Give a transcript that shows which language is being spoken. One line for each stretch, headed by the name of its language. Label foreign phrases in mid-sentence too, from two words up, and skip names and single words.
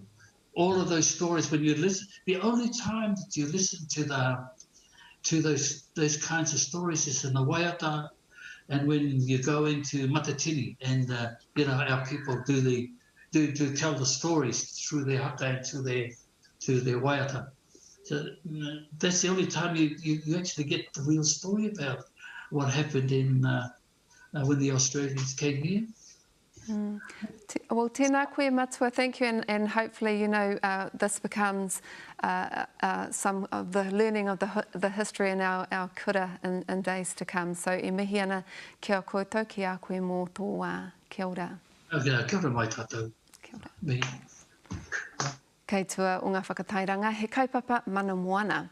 English: All of those stories, when you listen, the only time that you listen to those kinds of stories is in the Waikato, and when you go into Matatini, and you know, our people do tell the stories through their haka and to their Waikato. So that's the only time you actually get the real story about what happened in when the Australians came here. Well,
Māori: tēnā koe matua,
English: thank you, and hopefully, you know, this becomes some of the learning of the history in our kura in days to come. So,
Māori: e mihi ana kia koutou ki a koe mō tō wā. Kia ora. Kia ora mai tātou. Kia ora. Me. Kei tua o ngā whakatairanga, he kaupapa mana moana.